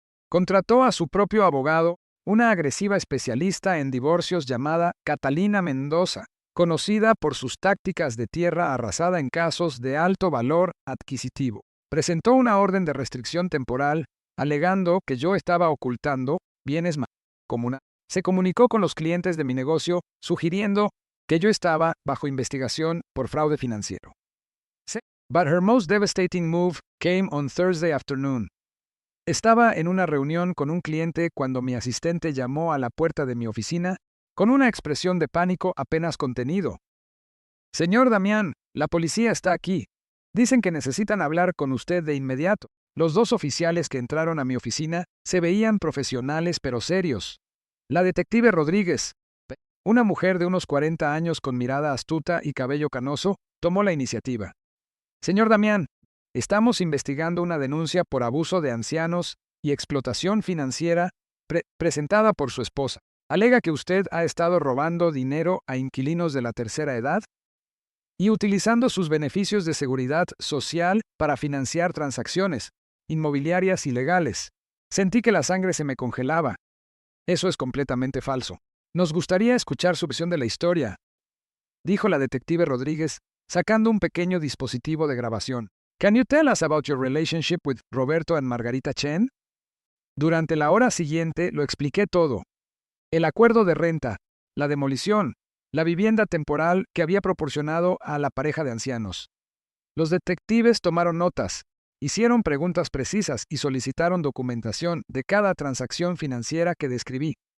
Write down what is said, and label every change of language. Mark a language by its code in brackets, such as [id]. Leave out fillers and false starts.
[es] Contrató a su propio abogado, una agresiva especialista en divorcios llamada Catalina Mendoza, conocida por sus tácticas de tierra arrasada en casos de alto valor adquisitivo. Presentó una orden de restricción temporal, alegando que yo estaba ocultando bienes comunales. Se comunicó con los clientes de mi negocio, sugiriendo que yo estaba bajo investigación por fraude financiero. [en] But her most devastating move came on Thursday afternoon. [es] Estaba en una reunión con un cliente cuando mi asistente llamó a la puerta de mi oficina con una expresión de pánico apenas contenido. Señor Damián, la policía está aquí. Dicen que necesitan hablar con usted de inmediato. Los dos oficiales que entraron a mi oficina se veían profesionales pero serios. La detective Rodríguez, una mujer de unos 40 años con mirada astuta y cabello canoso, tomó la iniciativa. Señor Damián, estamos investigando una denuncia por abuso de ancianos y explotación financiera presentada por su esposa. Alega que usted ha estado robando dinero a inquilinos de la tercera edad y utilizando sus beneficios de seguridad social para financiar transacciones inmobiliarias ilegales. Sentí que la sangre se me congelaba. Eso es completamente falso. Nos gustaría escuchar su versión de la historia, dijo la detective Rodríguez, sacando un pequeño dispositivo de grabación. [en] Can you tell us about your relationship with Roberto and Margarita Chen? [es] Durante la hora siguiente lo expliqué todo. El acuerdo de renta, la demolición, la vivienda temporal que había proporcionado a la pareja de ancianos. Los detectives tomaron notas, hicieron preguntas precisas y solicitaron documentación de cada transacción financiera que describí.